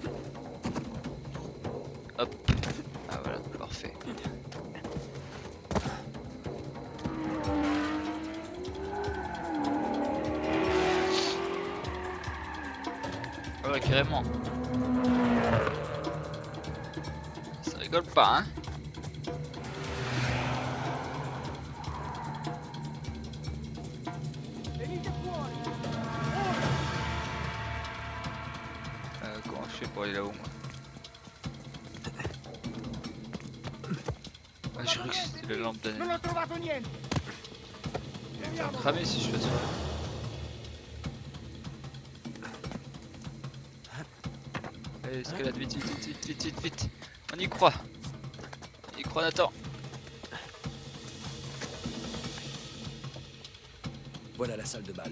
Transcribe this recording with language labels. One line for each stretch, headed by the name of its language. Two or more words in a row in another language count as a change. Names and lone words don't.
French: Moi ça c'est réglé. Hop. Parfait. Ah ouais, carrément. Ça rigole pas, hein.
Italian: Venite fuori!
French: Comment je fais pour aller là-haut, moi? Ah, j'ai cru que c'était la lampe Non d'année.
Italian: ho trovato niente!
French: Je vais me faire cramer si je fais ça. Allez, escalade, vite, vite, vite, vite, vite, vite, vite. On y croit. On y croit, Nathan. Voilà la salle de bal.